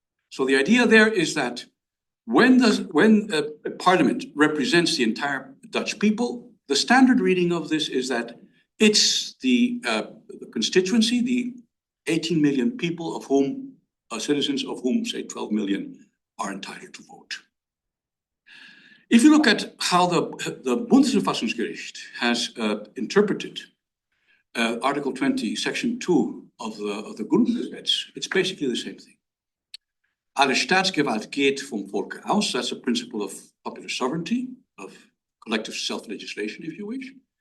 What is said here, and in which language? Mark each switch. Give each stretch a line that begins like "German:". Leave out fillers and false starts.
English: So the idea there is that when a parliament represents the entire Dutch people, the standard reading of this is that it's the constituency, the 18 million people of whom, citizens of whom, say, 12 million are entitled to vote. If you look at how the Bundesverfassungsgericht has interpreted Article 20, Section 2 of the Grundgesetz, it's basically the same thing.
German: Alle staatsgewalt geht vom Volke aus.
English: That's a principle of popular sovereignty, of collective self-legislation, if you wish.